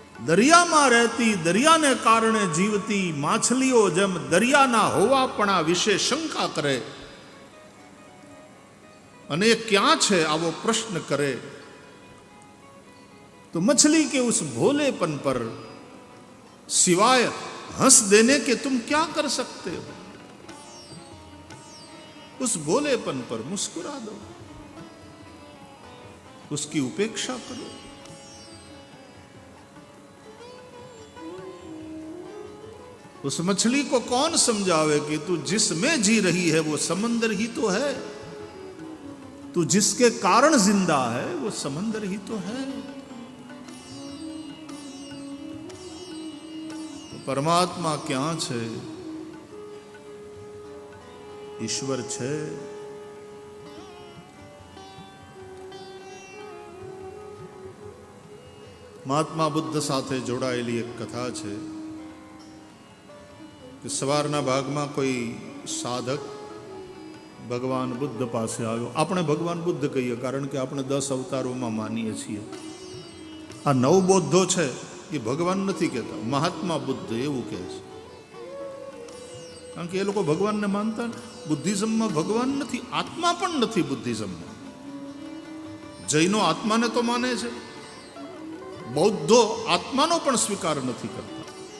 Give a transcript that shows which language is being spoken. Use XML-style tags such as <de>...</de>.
<gu>દરિયામાં રહેતી, દરિયાને કારણે જીવતી માછલીઓ જેમ દરિયાના હોવાપણા વિશે શંકા કરે અને એ ક્યાં છે આવો પ્રશ્ન કરે</gu> <hi>तो मछली के उस भोलेपन पर सिवाय हंस देने के तुम क्या कर सकते हो? उस भोलेपन पर मुस्कुरा दो, उसकी उपेक्षा करो. उस मछली को कौन समझावे कि तू जिसमें जी रही है वो समंदर ही तो है, तू जिसके कारण जिंदा है वो समंदर ही तो है. तो परमात्मा क्या है? ईश्वर है.</hi> <gu>महात्मा बुद्ध साथे जोड़ाયેલી एक कथा है कि सवारना भागમાં कोई साधक भगवान बुद्ध पासे आयो. આપણે ભગવાન બુદ્ધ કહીએ કારણ કે આપણે 10 અવતારોમાં માનીએ છીએ. આ નવબોધો છે એ ભગવાન નથી કહેતા, મહાત્મા બુદ્ધ એવું કહે છે. કારણ કે એ લોકો ભગવાનને માનતા ને. બુદ્ધિઝમમાં ભગવાન નથી, આત્મા પણ નથી બુદ્ધિઝમમાં. જૈનો આત્માને તો માને છે, બૌદ્ધો આત્માનો પણ સ્વીકાર નથી કરતા.</gu>